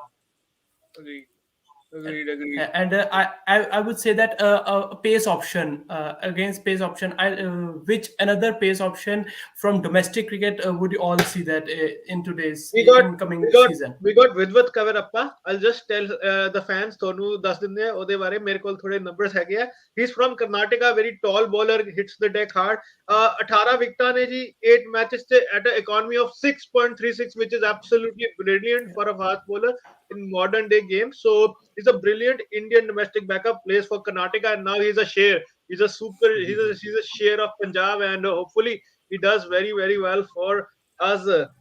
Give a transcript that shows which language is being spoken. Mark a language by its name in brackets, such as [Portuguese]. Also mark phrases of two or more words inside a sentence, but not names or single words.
[English] Agreed. Agreed. And I would say that a pace option against pace option, which another pace option from domestic cricket would you all see that in today's We got incoming we got season? we got Vidwat Kavarappa. I'll just tell the fans [Punjabi] ਤੁਹਾਨੂੰ ਦੱਸ ਦਿੰਦੇ ਆ ਉਹਦੇ ਬਾਰੇ ਮੇਰੇ ਕੋਲ ਥੋੜੇ ਨੰਬਰਸ ਹੈਗੇ ਆ [English] he's from Karnataka, very tall bowler, hits the deck hard. 18 [Punjabi] ਵਿਕਟਾਂ ਨੇ ਜੀ 8 ਮੈਚਸ ਤੇ [English] at an economy of 6.36, which is absolutely brilliant for a fast bowler in modern day games. So he's a brilliant Indian domestic backup, plays for Karnataka, and now he's a share. He's a share of Punjab, and hopefully he does very very well for us.